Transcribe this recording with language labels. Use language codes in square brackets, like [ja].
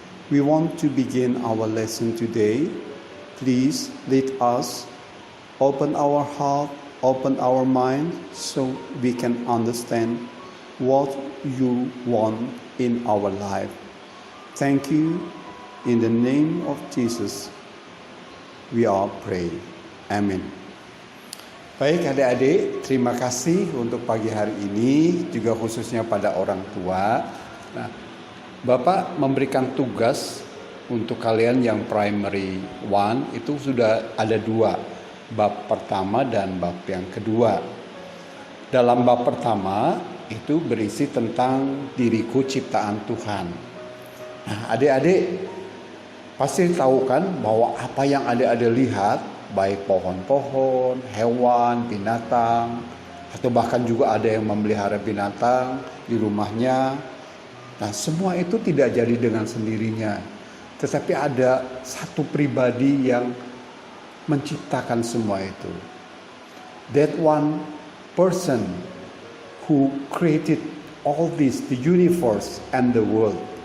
[en] We want to begin our lesson today. Please lead us, open our heart, open our mind, so we can understand what you want in our life. Thank you. In the name of Jesus, we are praying. Amin. [id] Baik adik-adik, terima kasih untuk pagi hari ini, juga khususnya pada orang tua. Nah, Bapak memberikan tugas untuk kalian yang primary 1, itu sudah ada 2, bab pertama dan bab yang kedua. Dalam bab pertama, itu berisi tentang diriku ciptaan Tuhan. Nah, adik-adik pasti tahu kan bahwa apa yang adik-adik lihat, baik pohon-pohon, hewan, binatang, atau bahkan juga ada yang memelihara binatang di rumahnya. Nah, semua itu tidak jadi dengan sendirinya. Tetapi ada satu pribadi yang menciptakan semua itu. [en] That one person who created all this, the universe and the world.